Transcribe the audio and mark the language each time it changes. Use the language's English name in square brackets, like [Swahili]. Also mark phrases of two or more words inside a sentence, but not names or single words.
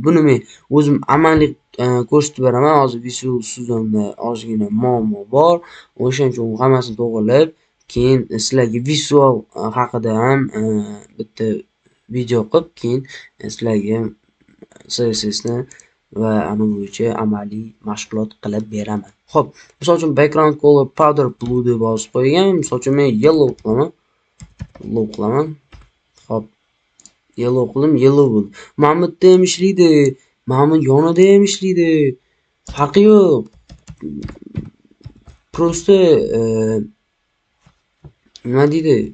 [Uzbek] Buni men o'zim amaliy ko'rsatib beraman. Hozir Visual Studio'da ozgina muammo bor. O'shaning uchun hammasini to'g'rilab, keyin sizlarga visual haqida ham bitta video qilib, keyin sizlarga CSS ni va ana bo'yicha amaliy mashg'ulot qilib beraman. Xo'p, misol uchun [English] background color powder blue [Uzbek] deb yozib qo'ygan. Misol uchun men yellow qilaman. Xo'p, yellow qildim, yellow bo'ldi. Mana bu yerda ham ishlaydi, mana bu yonida ham ishlaydi. Farqi yo'q. Prosta nima deydi?